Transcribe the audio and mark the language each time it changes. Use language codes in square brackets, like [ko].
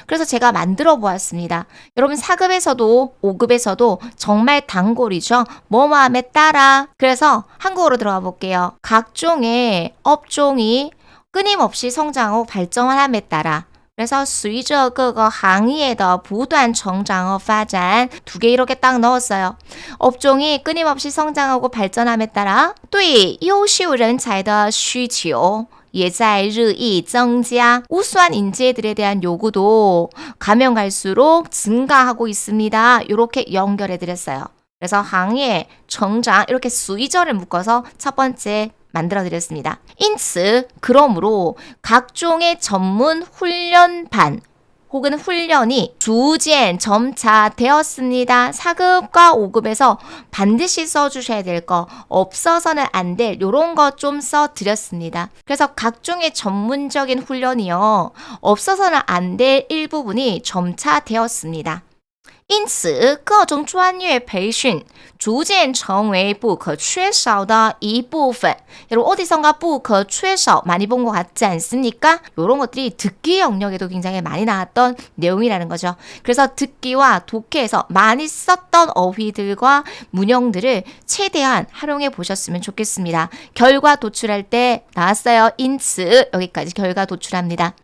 [ko] 그래서 제가 만들어 보았습니다. 여러분 4급에서도 5급에서도 정말 단골이죠. 뭐뭐함에 따라 그래서 한국어로 들어가 볼게요. 각종의 업종이 끊임없이 성장하고 발전함에 따라 그래서 [zh] 随着各个行业的不断成长和发展 [ko] 두 개 이렇게 딱 넣었어요. 업종이 끊임없이 성장하고 발전함에 따라 [zh] 对优秀人才的需求也在日益增加. [ko] 우수한 인재들에 대한 요구도 가면 갈수록 증가하고 있습니다. 이렇게 연결해 드렸어요. 그래서 [zh] 行业 成长 [ko] 이렇게 수의절을 묶어서 첫 번째 만들어 드렸습니다. 因此, 그러므로 각종의 전문 훈련반 혹은 훈련이逐渐 점차 되었습니다. 4급과 5급에서 반드시 써주셔야 될 거, 없어서는 안 될 요런 거 좀 써드렸습니다. 그래서 각종의 전문적인 훈련이요. 없어서는 안 될 일부분이 점차 되었습니다. [zh] 因此，各种专业培训逐渐成为不可缺少的一部分. [ko] 여러분 어디선가 不可缺少 많이 본 것 같지 않습니까? 이런 것들이 듣기 영역에도 굉장히 많이 나왔던 내용이라는 거죠. 그래서 듣기와 독해에서 많이 썼던 어휘들과 문형들을 최대한 활용해 보셨으면 좋겠습니다. 결과 도출할 때 나왔어요. 因此 여기까지 결과 도출합니다.